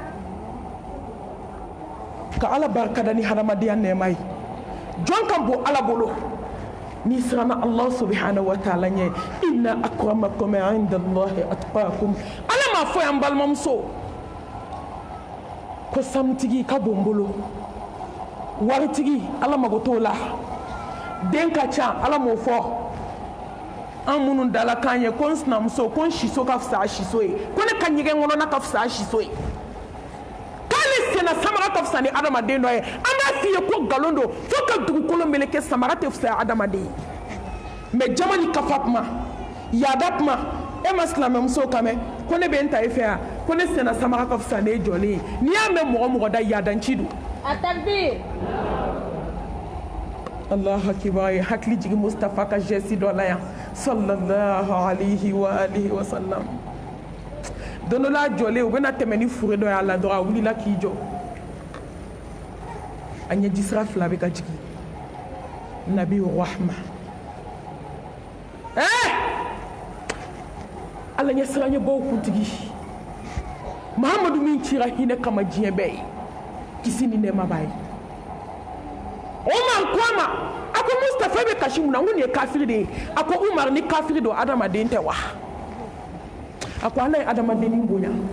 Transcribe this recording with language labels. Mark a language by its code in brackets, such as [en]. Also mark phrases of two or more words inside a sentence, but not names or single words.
[bm] ka ala barikada ni hadamadenya nɛɛma ye jɔn ka bon ala bolo n'i siranna [ar] الله سبحانه وتعالى [bm] ɲɛ [ar] إن أكرمكم عند الله أتقاكم [bm] ala m'a fɔ yan balimamuso ko sanutigi ka bon bolo waritigi ala mago t'o la den ka ca ala m'o fɔ an minnu dala kan ye ko n sinamuso ko n siso ka fisa a siso ye ko ne ka ɲɛgɛn kɔnɔna ka fisa a siso ye k'ale senna samara ka fisa ni adamaden dɔ ye an b'a f'i ye ko nkalon don fo ka dugukolo meleke samara tɛ fisa adamaden ye mais jama ni kafa kuma yaada kuma e ma silamɛmuso kan mɛn ko ne bɛ n ta e fɛ yan ko ne senna samara ka fisa ne jɔlen ye n'i y'a mɛn mɔgɔ mɔgɔ da yaadanci don a takbir [ar] الله أكبر [bm] ye hakili jigin Mustafa ka geste dɔ la yan [ar] صلى الله عليه وعلى آله وسلم [bm] don dɔ la a jɔlen u bɛna tɛmɛ ni fure dɔ y'a la dɔrɔn a wulila k'i jɔ a ɲɛji sira fila bɛ ka jigin [ar] نبي رحمة [bm] ala ɲɛ siran ɲɛbaw kuntigi Muhamadu min cira hinɛ kama diɲɛ bɛɛ ye kisi ni nɛɛma b'a ye Umar ko a ma a ko Mustafa bɛ kasi mun na n ko nin ye kafiri de ye a ko Umar ni kafiri don adamaden tɛ wa a ko ala ye adamadennin bonya